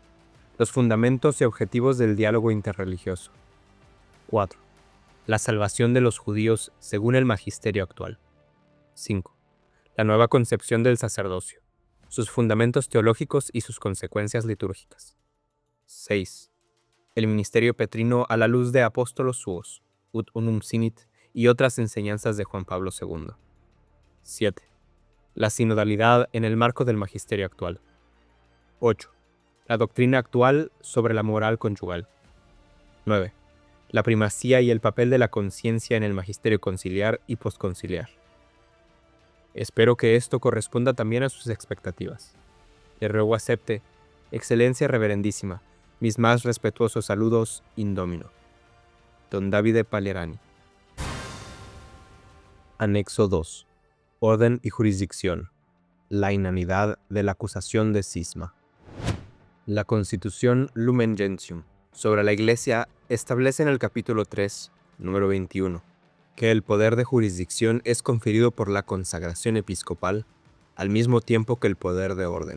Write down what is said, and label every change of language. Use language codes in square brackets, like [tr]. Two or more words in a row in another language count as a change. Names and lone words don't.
[es] Los fundamentos y objetivos del diálogo interreligioso. 4. La salvación de los judíos según el magisterio actual. 5. La nueva concepción del sacerdocio, sus fundamentos teológicos y sus consecuencias litúrgicas. 6. El ministerio petrino a la luz de Apóstolos suos, ut unum sinit, y otras enseñanzas de Juan Pablo II. 7. La sinodalidad en el marco del magisterio actual. 8. La doctrina actual sobre la moral conyugal. 9. La primacía y el papel de la conciencia en el magisterio conciliar y posconciliar. Espero que esto corresponda también a sus expectativas. Le ruego acepte, Excelencia Reverendísima, mis más respetuosos saludos [la] in domino. [es] Don Davide Palerani. Anexo 2. Orden y jurisdicción. La inanidad de la acusación de cisma. La Constitución Lumen Gentium sobre la Iglesia establece en el capítulo 3, número 21, que el poder de jurisdicción es conferido por la consagración episcopal al mismo tiempo que el poder de orden.